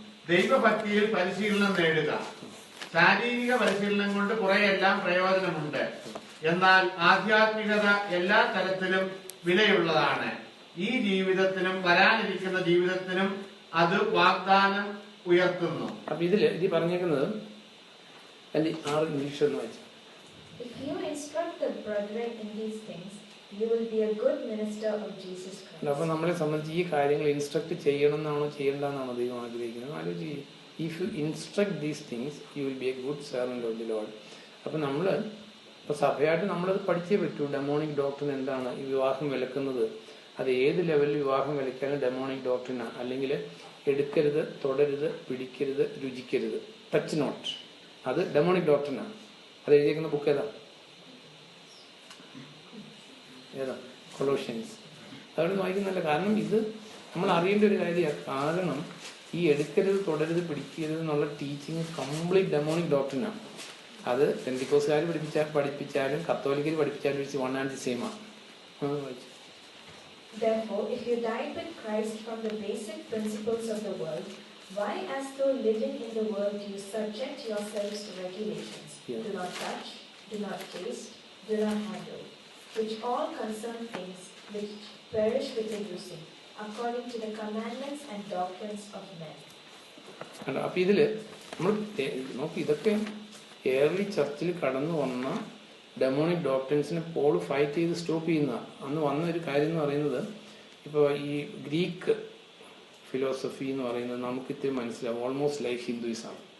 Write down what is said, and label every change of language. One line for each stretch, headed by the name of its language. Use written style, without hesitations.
Malayalam: ദൈവഭക്തിയിൽ പരിശീലനം നേടുക. ശാരീരിക പരിശീലനം കൊണ്ട് കുറെയെല്ലാം പ്രയോജനമുണ്ട്, എന്നാൽ ആധ്യാത്മികത എല്ലാ തരത്തിലും വിലയുള്ളതാണ്. ഈ ജീവിതത്തിനും വരാനിരിക്കുന്ന ജീവിതത്തിനും അത് വാഗ്ദാനം ഉയർത്തുന്നു. അപ്പൊ ഇത് പറഞ്ഞേക്കുന്നത് ഇംഗ്ലീഷ് ഒന്ന് വായിച്ചു.
English: If you instruct the brethren in these things, you will be a good minister of Jesus Christ.
Malayalam: അപ്പൊ നമ്മളെ സംബന്ധിച്ച് ഈ കാര്യങ്ങൾ ഇൻസ്ട്രക്ട് ചെയ്യണമെന്നാണോ ചെയ്യേണ്ടെന്നാണോ ദൈവം ആഗ്രഹിക്കുന്നത്? ആലോചിച്ച്,
English: If you instruct these things you will be a good servant of the Lord.
Malayalam: അപ്പൊ നമ്മള് ഇപ്പൊ സഭയായിട്ട് നമ്മളത് പഠിച്ചേ പറ്റൂ. ഡെമോണിക് ഡോക്ട്രിൻ എന്താണ്? ഈ വിവാഹം വിലക്കുന്നത് അത് ഏത് ലെവലിൽ വിവാഹം വിലക്കാനും ഡെമോണിക് ഡോക്ട്രിനാണ്. അല്ലെങ്കിൽ എടുക്കരുത്, തുടരുത്, പിടിക്കരുത്, രുചിക്കരുത്,
English: touch not,
Malayalam: അത് ഡെമോണിക് ഡോക്ട്രിനാണ്. അത് എഴുതിയിരിക്കുന്ന ബുക്ക് ഏതാ? കൊളോഷ്യൻസ്. അതോടെ വായിക്കുന്നില്ല. കാരണം ഇത് നമ്മൾ അറിയേണ്ട ഒരു കാര്യമാണ്. കാരണം ഈ എടുക്കരുത്, തുടരുത്, പിടിക്കരുത് എന്നുള്ള ടീച്ചിങ് കംപ്ലീറ്റ് ഡെമോണിക് ഡോക്ട്രിനാണ്. അത് പെന്തിക്കോസുകാർ പഠിപ്പിച്ചാലും കത്തോലിക്കർ പഠിപ്പിച്ചാലും വെച്ച്
English: one and the same
Malayalam: ആണ്.
English: Therefore, if you died with Christ from the basic principles of the world, why, as though living in the world, do you subject yourselves to regulations? Yeah. Do not touch, do not taste, do not handle, which all concern things which perish with the using, according to the commandments and doctrines of men.
Malayalam: അപ്പൊ ഇതില് നമ്മൾ നോക്കി, ഇതൊക്കെ early ചർച്ചിൽ കടന്നു വന്ന demonic ഡോക്ട്രിൻസിനെ Paul fight ചെയ്ത് stop ചെയ്യുന്ന അന്ന് വന്ന ഒരു കാര്യം എന്ന് പറയുന്നത്, ഇപ്പോൾ ഈ ഗ്രീക്ക് ഫിലോസഫി എന്ന് പറയുന്നത് നമുക്ക് ഇത്തിരി മനസ്സിലാവും.
English: Almost like Hinduism.